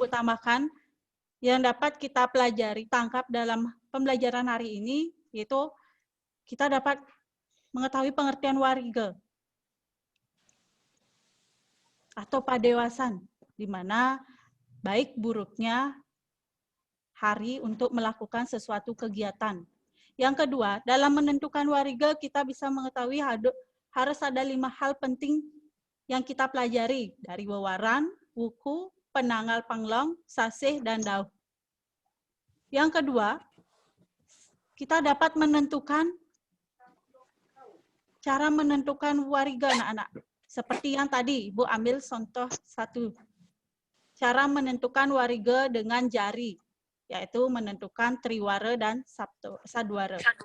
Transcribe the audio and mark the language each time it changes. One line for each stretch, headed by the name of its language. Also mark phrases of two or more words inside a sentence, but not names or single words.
Indonesian: Ibu tambahkan yang dapat kita pelajari, tangkap dalam pembelajaran hari ini, yaitu kita dapat mengetahui pengertian wariga atau padewasan, di mana baik buruknya hari untuk melakukan sesuatu kegiatan. Yang kedua, dalam menentukan wariga kita bisa mengetahui harus ada 5 hal penting yang kita pelajari dari wewaran, wuku, penanggal panglong, sasih, dan dau. Yang kedua, kita dapat menentukan cara menentukan wariga anak-anak. Seperti yang tadi Ibu ambil contoh 1. Cara menentukan wariga dengan jari, yaitu menentukan triwara dan sadwara.